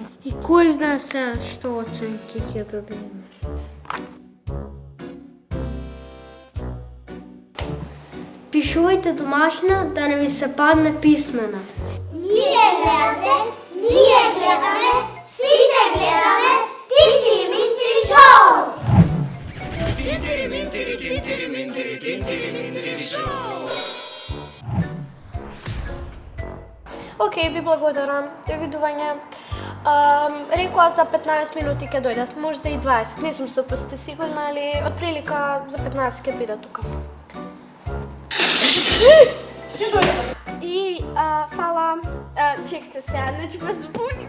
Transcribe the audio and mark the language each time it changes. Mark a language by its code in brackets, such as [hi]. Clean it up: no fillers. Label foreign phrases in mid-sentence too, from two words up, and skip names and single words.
[mk] И кој знае сега што оценки ќе добиеме? Пишувајте домашна да не ви се падне писмена. Ние гледаме, сите гледаме Тинтири Минтири шоу! Тинтири Минтири, Тинтири Минтири, Тинтири Минтири шоу! Океј, ви благодарам. Довидување. Рекоа за 15 минути ќе дојдат, можда и 20. Не сум 100% сигурна, али од прилика за 15 ќе биде тука. И фала, чекате сега, значи го збуним.